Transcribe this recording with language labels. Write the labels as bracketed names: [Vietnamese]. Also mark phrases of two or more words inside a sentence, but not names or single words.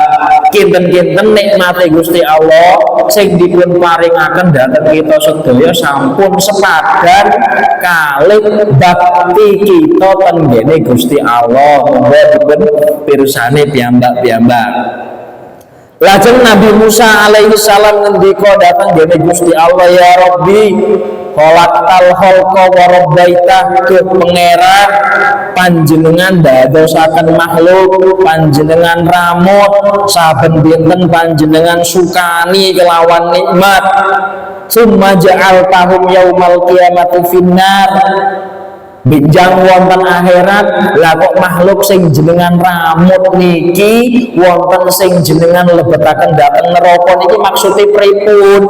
[Javanese] Kinten-kinten nikmate Gusti Allah sing dipun paringaken dhateng kita sedaya sampun sepadan kalih bakti kita tenggene Gusti Allah. Monggo dipun pirsani piyambak-piyambak. Lajeng Nabi Musa [Arabic] عليه السلام [Javanese] ngendika datang dene Gusti Allah, [Arabic] يا رب خلقت الخلق وربيت, [Javanese] ke pangeran panjenengan dadosaken makhluk, panjenengan ramut saben dinten panjenengan sukani kelawan nikmat, [Arabic] ثم جعلتهم يوم القيامة في النار, [Javanese] benjang wonten akhirat lah kok makhluk sing jenengan ramut niki wonten sing jenengan lebetaken dhateng neraka niki maksude pripun?